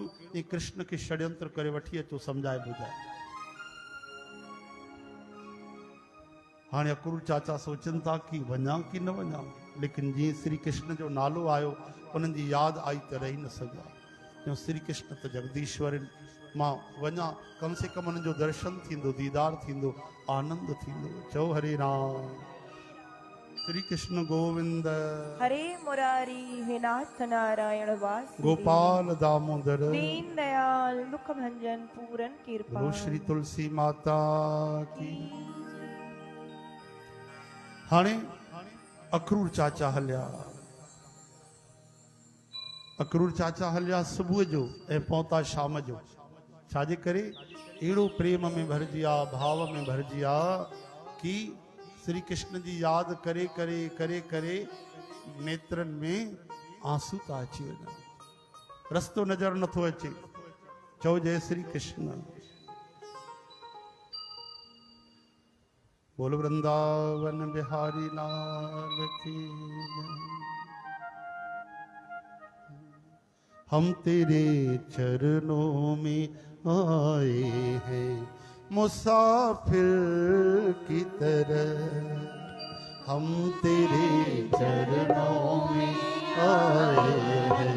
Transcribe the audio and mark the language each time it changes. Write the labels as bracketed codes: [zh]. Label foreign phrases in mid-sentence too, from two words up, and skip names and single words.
[sd] ई कृष्ण खे षड्यंत्र करे वठी अचो, सम्झाए ॿुधाए। हाणे अखरूर चाचा सोचनि था कि वञा कि न वञा, लेकिन जीअं श्री कृष्ण जो नालो आयो उन्हनि जी यादि आई त रही न सघिया। श्री कृष्ण त जगदीश्वर आहिनि, मां वञा, कम से कम उन्हनि जो दर्शन थींदो, दीदार थींदो, आनंद थींदो। चओ हरे राम श्री कृष्ण गोविंद हरे मुरारी हे नाथ नारायण वासुदेव। गोपाल दामोदर [hi] दीन दयाल दुख भंजन पूरन कृपा। बोलो श्री तुलसी माता की। [sd] हाणे अखरूर चाचा हलिया, अखरूर चाचा हलिया सुबुह जो ऐं पहुता शाम जो। छाजे करे? अहिड़ो प्रेम में भरिजी आ, भाव में भरिजी आ कि श्री कृष्ण जी यादि करे करे करे करे नेत्रनि में आंसू था अची वञनि, रस्तो नज़र नथो अचे। चओ जय श्री कृष्ण। [hi] बोल वृंदावन बिहारी लाल की जय। हम तेरे चरणों में आए हैं मुसाफिर की तरह, हम तेरे चरणों में आए हैं